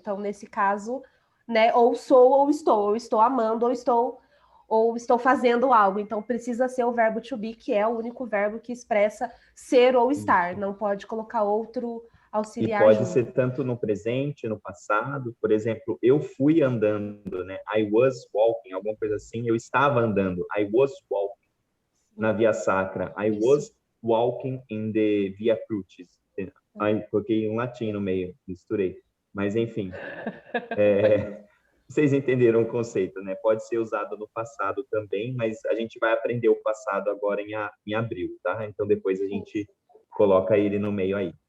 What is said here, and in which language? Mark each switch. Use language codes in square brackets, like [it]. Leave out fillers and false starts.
[pt] Então, nesse caso, né, ou sou ou estou amando ou estou fazendo algo. Então, precisa ser o verbo to be, que é o único verbo que expressa ser ou estar. Não pode colocar outro auxiliar. E pode ser tanto no presente, no passado. Por exemplo, eu fui andando, né? [en] I was walking, [pt] alguma coisa assim. Eu estava andando. I was walking. Na Via Sacra. [en] I was walking in the Via Crucis. [pt] Aí coloquei um latim no meio, misturei. Mas, enfim, vocês entenderam o conceito, né? Pode ser usado no passado também, mas a gente vai aprender o passado agora em abril, tá? Então, depois a gente coloca ele no meio aí.